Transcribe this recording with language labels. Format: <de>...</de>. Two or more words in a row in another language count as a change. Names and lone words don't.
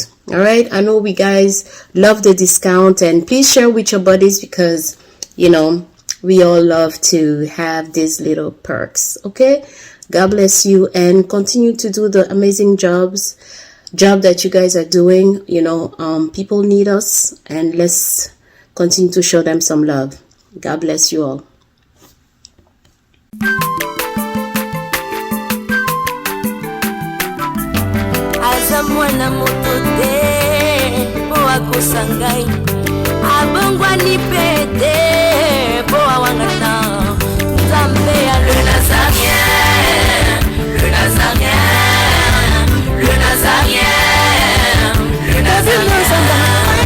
<en>All right, I know we guys love the discount, and please share with your buddies because, you know, we all love to have these little perks. Okay, God bless you, and continue to do the amazing job that you guys are doing. You know, people need us, and let's continue to show them some love. God bless you all.</en> <ln>Mwana moto te po akosa ngai abongwa ni pete po awangata Nzambe ya</ln> <fr>le Nazarien, le Nazarien, le Nazarien, le Nazarien.</fr>